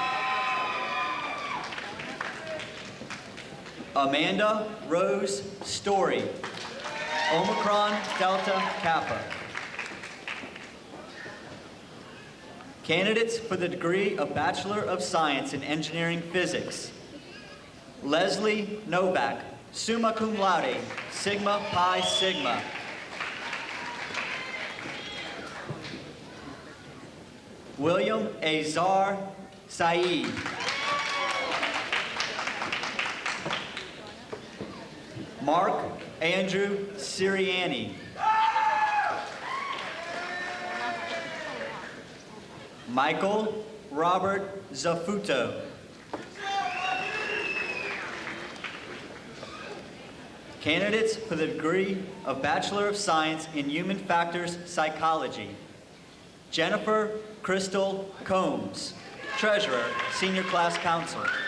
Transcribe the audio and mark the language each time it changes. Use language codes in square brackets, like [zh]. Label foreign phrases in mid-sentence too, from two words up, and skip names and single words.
[en] Amanda Rose Story, Omicron Delta Kappa. Candidates for the degree of Bachelor of Science in Engineering Physics. Leslie Novak, [la] summa cum laude, [en] Sigma Pi Sigma. William Azar Saeed. Mark Andrew Sirianni. Michael Robert Zafuto. Candidates for the degree of Bachelor of Science in Human Factors Psychology. Jennifer Crystal Combs, Treasurer, Senior Class Council.